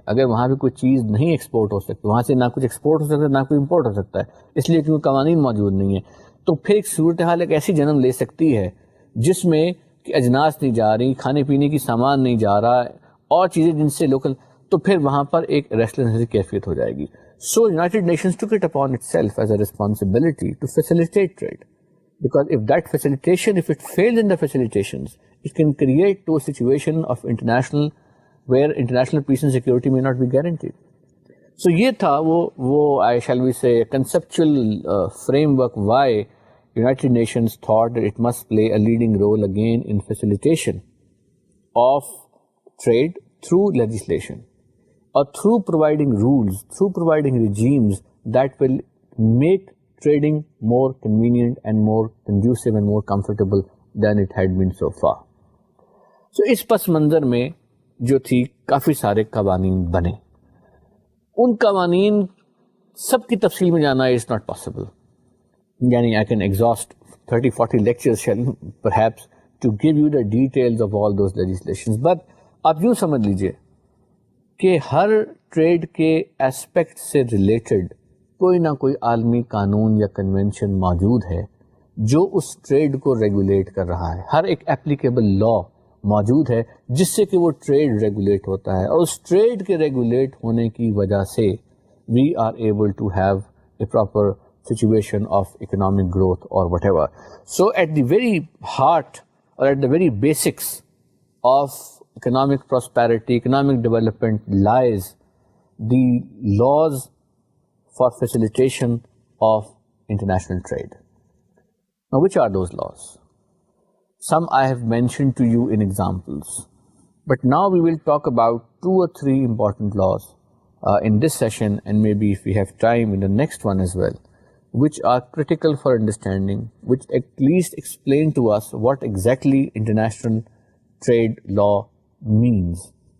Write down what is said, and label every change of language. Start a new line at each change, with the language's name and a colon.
Urdu: اگر وہاں پہ کوئی چیز نہیں ایکسپورٹ ہو سکتی, وہاں سے نہ کچھ ایکسپورٹ ہو سکتا ہے نہ کوئی امپورٹ ہو سکتا ہے, اس لیے کیونکہ قوانین موجود نہیں ہیں, تو پھر ایک صورتحال ایک ایسی جنم لے سکتی ہے جس میں کہ اجناس نہیں جا رہی, کھانے پینے کی سامان نہیں جا رہا, اور چیزیں جن سے لوکل, تو پھر وہاں پر ایک ریسٹلیسنس کی کیفیت ہو جائے گی.
English: So United Nations took it upon itself as a responsibility to facilitate trade. Because if that facilitation, if it fails in the facilitations, it can create to a situation of international, where international peace and security may not be guaranteed. So
Urdu: یہ تھا وہ
English: I shall we say conceptual framework why United Nations thought that it must play a leading role again in facilitation of trade through legislation, or through providing rules, through providing regimes that will make trading more convenient and more conducive and more comfortable than it had been so far.
Urdu: So اس پس منظر میں جو تھی کافی سارے قوانین بنے. ان قوانین سب کی تفصیل میں جانا
English: is not possible. یعنی I can exhaust 30-40 lectures perhaps to give you the details of all those legislations.
Urdu: But آپ یوں سمجھ لیجئے کہ ہر ٹریڈ کے اسپیکٹ سے ریلیٹڈ کوئی نہ کوئی عالمی قانون یا کنونشن موجود ہے جو اس ٹریڈ کو ریگولیٹ کر رہا ہے. ہر ایک اپلیکیبل لا موجود ہے جس سے کہ وہ ٹریڈ ریگولیٹ ہوتا ہے, اور اس ٹریڈ کے ریگولیٹ ہونے کی وجہ سے
English: We are able to have a proper situation of economic growth اور whatever. So at the very heart or at the very basics of economic prosperity, economic development lies the laws for facilitation of international trade. Now, which are those laws? Some I have mentioned to you in examples, but now we will talk about 2 or 3 important laws in this session, and maybe if we have time in the next one as well, which are critical for understanding, which at least explain to us what exactly international trade law means.